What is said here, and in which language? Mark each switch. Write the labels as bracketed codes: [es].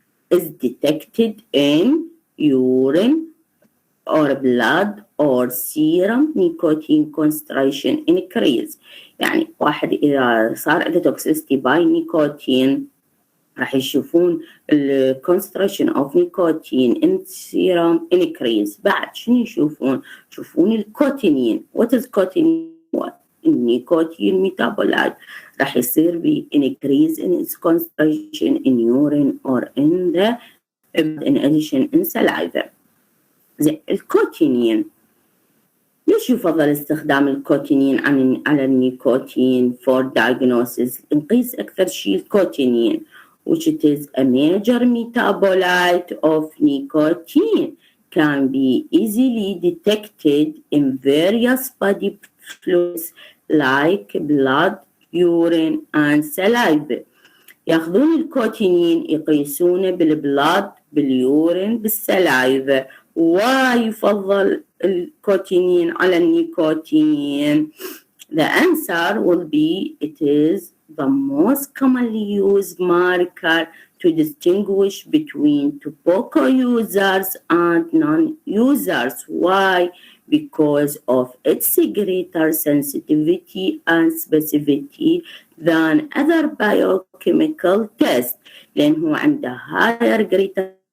[en] Is detected in urine or blood or serum. Nicotine concentration increase. [ar] يعني واحد إذا صار عنده [en] toxicity by nicotine [ar] راح يشوفون ال [en] concentration of nicotine in serum increase. [ar] بعد شنو يشوفون؟ يشوفون الكوتينين. [en] What is cotinine? What? النيكوتين metabolite [ar] راح يصير ب [en] increase in its concentration in urine or in the in addition in saliva. [ar] زي الكوتينين. ليش يفضل استخدام الكوتينين على النيكوتين [en] for diagnosis؟ [ar] نقيس أكثر شيء الكوتينين [en] which it is a major metabolite of nicotine, can be easily detected in various body fluids like blood, urine and saliva. [ar] ياخذون الكوتينين يقيسونه بالبلاد، باليورين، بالسلايفا. ويفضل الكوتينين على النيكوتين. [en] The answer will be it is the most commonly used marker to distinguish between tobacco users and non-users. Why? Because of its greater sensitivity and specificity than other biochemical tests. [ar] لأنه عنده [en] higher greater